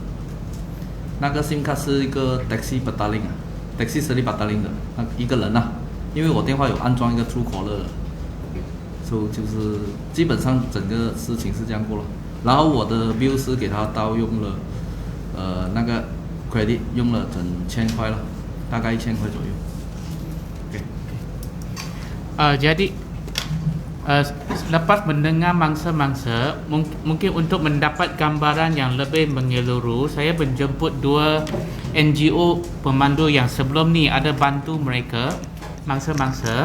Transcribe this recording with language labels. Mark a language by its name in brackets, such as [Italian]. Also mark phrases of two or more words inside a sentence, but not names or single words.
[Chinese] 那个 SIM 卡是一个 Taxi Battalion Taxi Seri Battalion 的一个人因为我电话有安装一个 Truecaller 的，所以就是基本上整个事情是这样过了。然后我的 bill 是给他盗用了，那个 credit 用了整1000块了，大概1000块左右。 [Malay] Jadi lepas mendengar mangsa-mangsa, mungkin untuk mendapat gambaran yang lebih menyeluruh, saya menjemput 2 NGO pemandu yang sebelum ni ada bantu mereka, mangsa-mangsa.